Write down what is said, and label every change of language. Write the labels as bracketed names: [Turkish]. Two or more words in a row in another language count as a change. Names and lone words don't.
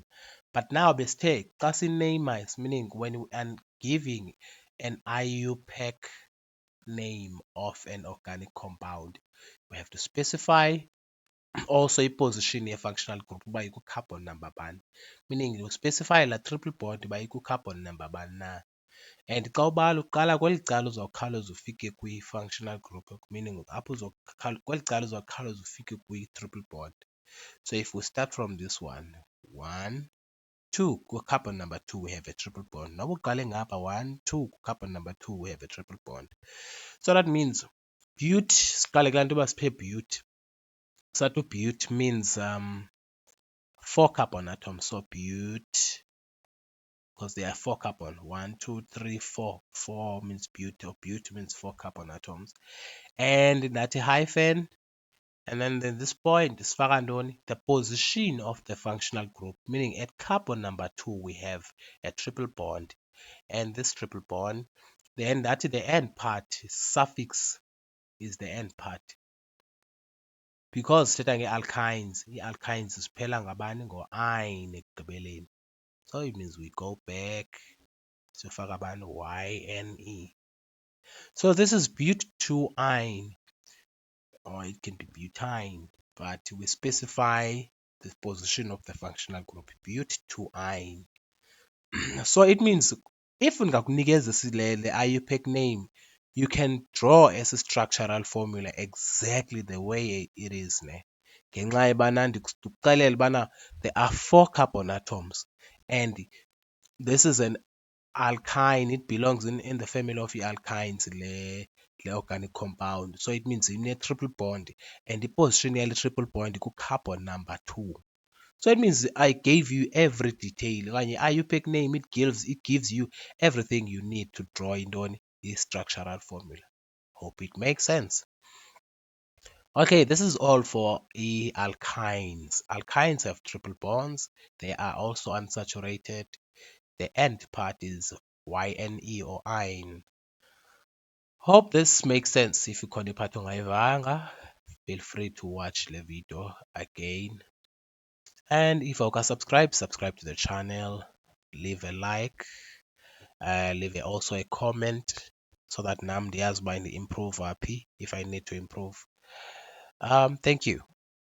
[English] But now mistake, casting name is meaning when we are giving an IUPAC name of an organic compound, we have to specify also a position a functional group by carbon number one. Meaning you specify la triple bond by carbon number one na. [Xhosa] And xa ubala uqala kweli cala uzawukhawuleza ufike kwi-functional group, meaning apho kweli cala uzawukhawuleza ufike kwi-triple bond. [English] So if we start from this one, 1 2 carbon number 2 we have a triple bond. Now [Xhosa] uqale ngapha [English] 1 2 carbon number 2 we have a triple bond. So that means [Xhosa] but siqale kulaa nto uba siphe but. [English] Sathi but means 4 carbon atoms. So but, because there are 4 carbon. 1 2 3 4. 4 means but, or but means 4 carbon atoms. And that hyphen, and then this point is the position of the functional group, meaning at carbon number 2 we have a triple bond, and this triple bond, then that the end part suffix is the end part, because [Xhosa] sithetha nge-alkynes, i-alkynes ziphela ngabani ngo-ine ekugqibeleni. [English] So it means we go back [Xhosa] siyofaka abani [English] YNE. So this is but2ine, or it can be butane, but we specify the position of the functional group but2ine. So it means if ndingakunikeza the IUPAC name, you can draw as a structural formula exactly the way it is ne. [Xhosa] Ngenxa yobana ndikuxelela ubana [English] there are 4 carbon atoms and this is an alkyne. It belongs in the family of the alkynes, the organic compound. So it means in a triple bond, and the position yale triple bond ku carbon number 2. So it means I gave you every detail. Kanye IUPAC name, it gives you everything you need to draw in on the structural formula. Hope it makes sense. Okay, this is all for alkynes. Alkynes have triple bonds. They are also unsaturated. The end part is YNE or ine. Hope this makes sense. If you [Xhosa] khona iphathi ungayivanga, [English] feel free to watch the video again. And if you can subscribe to the channel, leave a like, leave also a comment so that [Xhosa] nam ndiyazi uba [English] improve happy if I need to improve. Thank you.